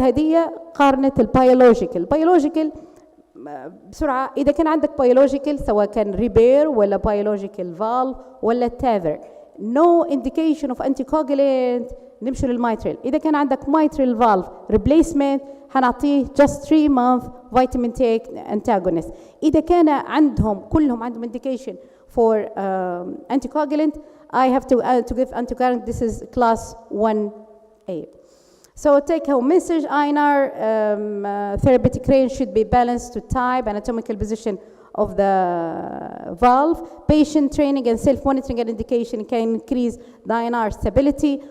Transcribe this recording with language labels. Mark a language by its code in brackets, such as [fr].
[ar] هذه قارنت البيولوجيكال بسرعة. إذا كان عندك بيولوجيكال سواء كان ريبير ولا بيولوجيكال فالف ولا تاذر [en] no indication of anticoagulant [ar] نمشي للميترال. إذا كان عندك [en] mitral valve replacement [ar] هنعطيه [en] just 3 month vitamin K antagonist. [ar] إذا كان كلهم عندهم [en] indication for anticoagulant I have to give anticoagulant. This is class 1A. So take-home message, INR therapeutic range should be balanced to type, anatomical position of the valve. Patient training and self-monitoring and indication can increase the INR stability.